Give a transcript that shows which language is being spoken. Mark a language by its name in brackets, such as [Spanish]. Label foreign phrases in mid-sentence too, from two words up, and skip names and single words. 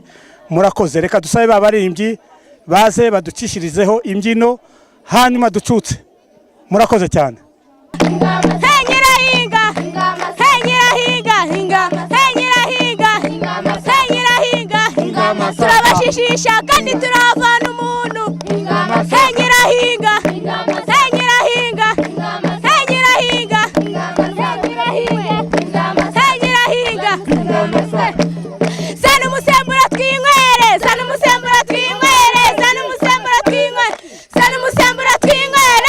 [Kinyarwanda] Murakoze, reka dusabe babaririmbyi baze baducishirizeho imbyino hanyuma ducutse. Murakoze cyane. turabashishisha kandi turavana umuntu. Henyirahinga, henyirahinga, henyirahinga, henyirahinga. Sana umusembura twinywere, sana umusembura twinywere, sana umusembura twinywere, sana umusembura twinywere.